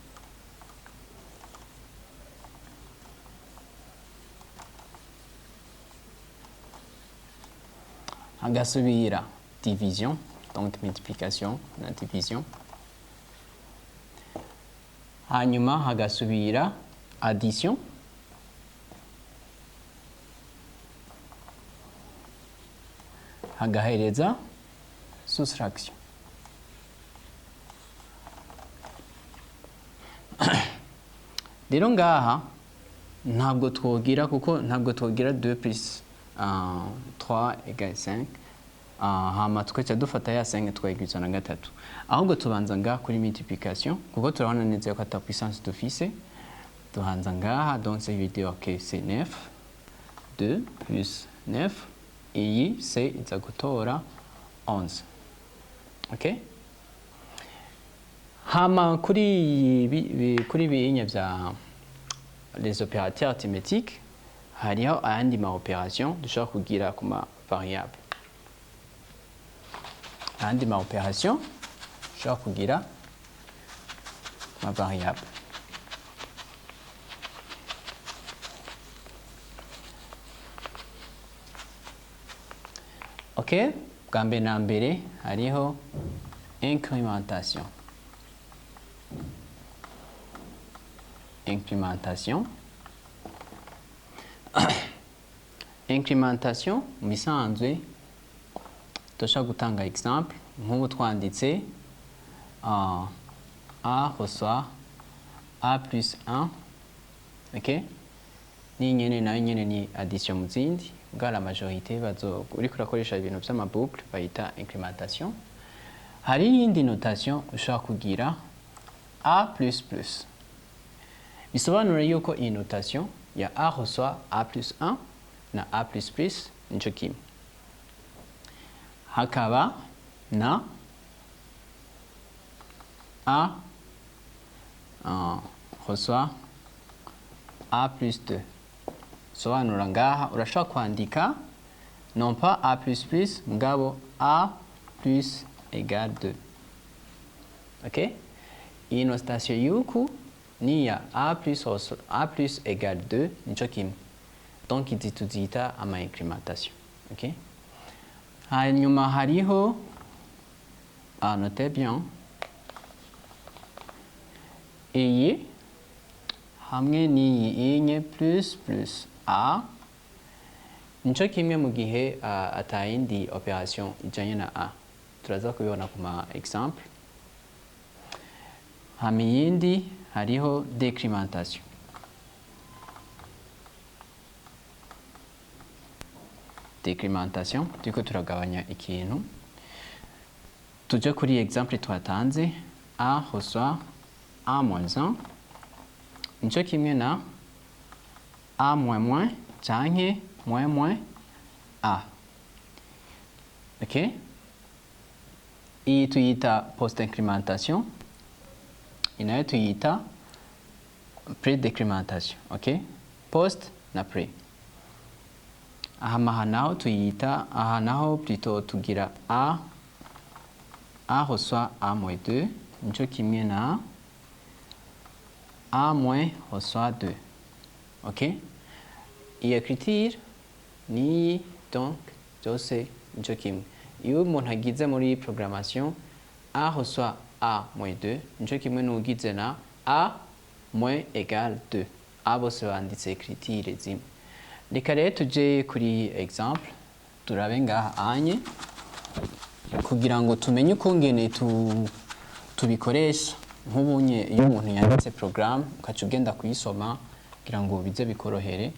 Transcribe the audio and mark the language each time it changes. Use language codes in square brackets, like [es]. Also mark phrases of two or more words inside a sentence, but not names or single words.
[rn] hagasubira division, donc multiplication na division, hanyuma hagasubira addition, hagahereza soustraction. Rero ngaha ntabwo twogira kuko ntabwo twogira [fr] 2 plus 3 égale 5 [rn] hama tukaca dufata ya 5 twayigwiza na gatatu, ahubwo tubanza ngaha kuri multiplication kuko turabona neza ko ata puissance dufise. Tubanza ngaha, [fr] donc ça veut dire que c'est 9, 2 plus 9, iyi c'est [rn] iza gutora [fr] 11. [rn] Ok, hama kuri binya vya [fr] les opérateurs arithmétiques [rn] hariho ayandi ma opération dushobora kugira ku ma variable, ayandi ma opération dushobora kugira ma variable. Ok, bwa mbere na mbere hariho incrémentation. Incrémentation mu bisanzwe dushobora gutanga exemple nk'ubu twanditse [fr] a reçoit a plus 1. [rn] ok, ni nyene nayo nyene ni addition mu zindi, bwa [fr] la majorité [rn] uriko urakoresha ibintu vy'amaboucle bayita incrémentation. Hari iyindi notation ushobora kugira [fr] a plus plus, [rn] bisobanura yuko iyi notation ya [fr] a reçoit a plus 1 [rn] na [fr] a plus plus [rn] nico kimwe. Hakaba na [fr] a reçoit a plus 2, [rn] sobanura ngaha urashobora kwandika [fr] non pas a plus plus [rn] mugabo [fr] a plus égale 2. [rn] ok, iyi notation yuku ni ya [fr] a plus égale 2 [rn] nico kimwe, donc izi tuzita ama incrémentation. ok, hanyuma hariho [fr] notez bien [rn] iyi hamwe n'iyi inye [fr] plus plus a [rn] nico kimwe mu gihe atayindi opération ijanye na a, turaza kubibona ku ma exemple. Hama iyindi hariho décrémentation. Décrémentation turiko turagabanya ikintu, tuje kuri exemple twatanze [fr] a reçoit a moins 1 [rn] nico kimwe na [fr] a moins moins [rn] canke [fr] moins moins a. [rn] ok, iyi tuyita post incrémentation, inayo tuyita pré décrémentation. ok, post na pré. aha naho tuyita aha naho plutôt tugira [fr] a reçoit a moins 2 [rn] nico kimwe na [fr] a moins reçoit 2. [rn] ok, iyi écriture ni donc byose nico kimwe. Iyo umuntu agize muri programmation [fr] a reçoit a moins 2 [rn] nico kimwe n'ugize na [fr] a moins égale 2, [rn] a bose banditse écriture zimwe. Reka rero tuje kuri exemple turabe ngaha anye kugira ngo tumenye ukungene tubikoresha nk'ubunye iyo umuntu yanditse programme ukaca ugenda kuyisoma kugira ngo bize bikorohere.